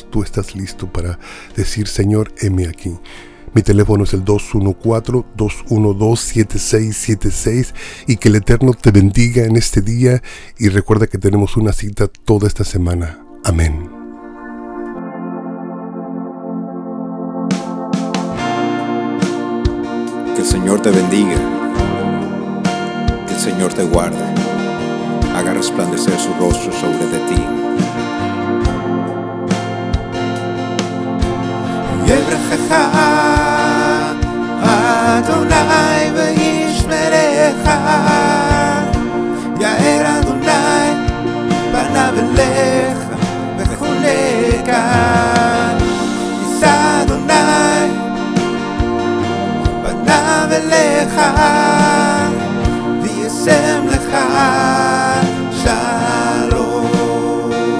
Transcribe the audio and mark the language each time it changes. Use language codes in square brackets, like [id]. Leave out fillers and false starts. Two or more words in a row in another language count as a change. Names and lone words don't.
[es] Tú estás listo para decir: Señor, heme aquí. Mi teléfono es el 214-212-7676 y que el Eterno te bendiga en este día y recuerda que tenemos una cita toda esta semana. Amén. Que el Señor te bendiga, que el Señor te guarde, haga resplandecer su rostro sobre de ti. [he] יברכך אדוני וישמרך, יאר אדוני פניו אליך וחונקה, יישא אדוני פניו אליך וישם לך שלום.